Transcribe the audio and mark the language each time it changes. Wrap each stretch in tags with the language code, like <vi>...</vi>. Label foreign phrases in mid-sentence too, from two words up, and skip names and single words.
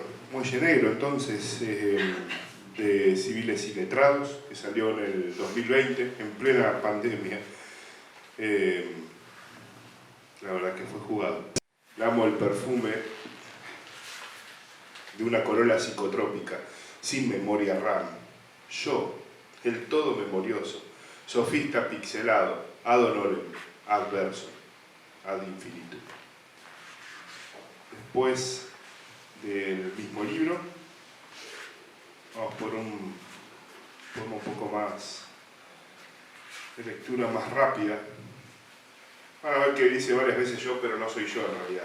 <es>Muelle Negro, entonces, de Civiles y Letrados, que salió en el 2020, en plena pandemia. La verdad que fue jugado. amo el perfume de una corola psicotrópica, sin memoria RAM. Yo, el todo memorioso, sofista pixelado,</es> <la>ad honorem,</la> <es>adverso,</es> <la>ad infinitum.</la> <es>Después del mismo libro, vamos por un poco más de lectura más rápida. Van a ver que dice varias veces yo, pero no soy yo en realidad.</es>